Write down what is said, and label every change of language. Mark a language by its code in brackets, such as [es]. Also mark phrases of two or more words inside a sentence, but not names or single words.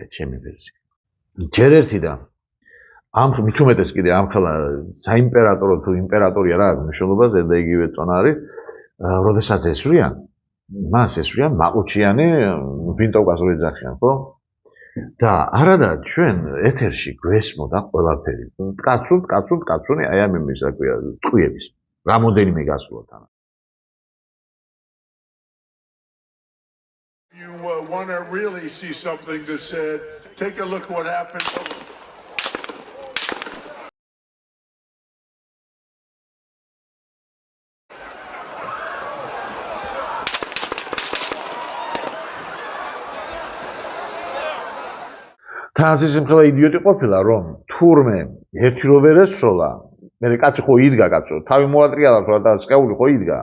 [ka] ჯერ ერთი და ამ მით უმეტეს კიდე ამ ხელა საიმპერატორო თუ იმპერატორია რა მნიშვნელობა ზედა იგივე წონა არის, როდესაც ესვრიან, მას ესვრიან მაყუჩიანი ვინტოვკას რო ეძახიან, ხო? და არადა ჩვენ ეთერში გვესმოდა ყველაფერი. კაცუნი, აი ამ იმის რა ქვია, ტყვიების. რამოდენიმე გასულა თან. [en] You want to really see something that said, take a look what happened. [ka] თან ის იმხელა იდიოტი ყოფილა, რომ თურმე ერთი რო ვერ ესროლა, მე კაცი ხო იდგა კაცო, თავი მოატრიალა თუ რა სკეული ხო იდგა.